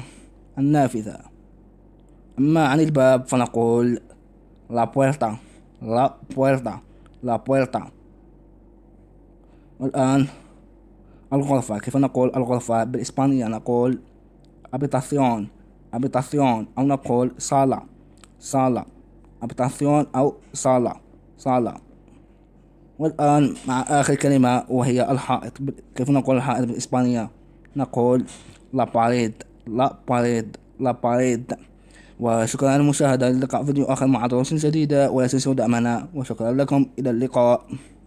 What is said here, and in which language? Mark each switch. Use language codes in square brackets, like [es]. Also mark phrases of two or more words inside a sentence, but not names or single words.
[ar] النافذة. أما عن الباب فنقول [es] la puerta, la puerta, la puerta. [ar] والآن الغرفة. كيف نقول الغرفة بالإسبانية؟ [es] نقول habitación، habitación، [ar] أو نقول [es] sala، sala. habitación أو sala، sala. [ar] والآن مع آخر كلمة وهي الحائط. كيف نقول الحائط بالإسبانية؟ [es] نقول la pared، la pared، la pared. [ar] وشكرا على المشاهدة. اللقاء فيديو آخر مع دروس جديدة، ولا تنسوا دعمنا، وشكرا لكم. إلى اللقاء.